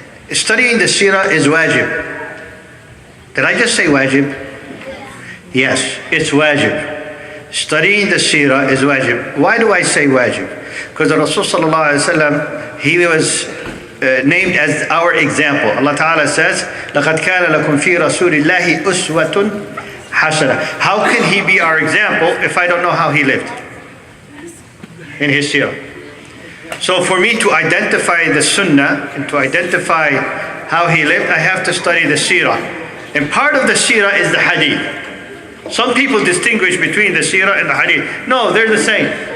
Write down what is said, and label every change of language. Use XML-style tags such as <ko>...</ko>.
<en>Studying the seerah is wajib. Did I just say wajib? Yes, it's wajib. Studying the seerah is wajib. Why do I say wajib? Because the Rasul sallallahu alaihi wasallam, he was named as our example. Allah Ta'ala says,</en> <ar>لَقَدْ كَانَ لَكُمْ فِي رَسُولِ اللَّهِ أُسْوَةٌ حَسَنَةٌ.</ar> <en>How can he be our example if I don't know how he lived in his seerah? So for me to identify the sunnah and to identify how he lived, I have to study the seerah. And part of the seerah is the hadith. Some people distinguish between the seerah and the hadith. No, they're the same.</en>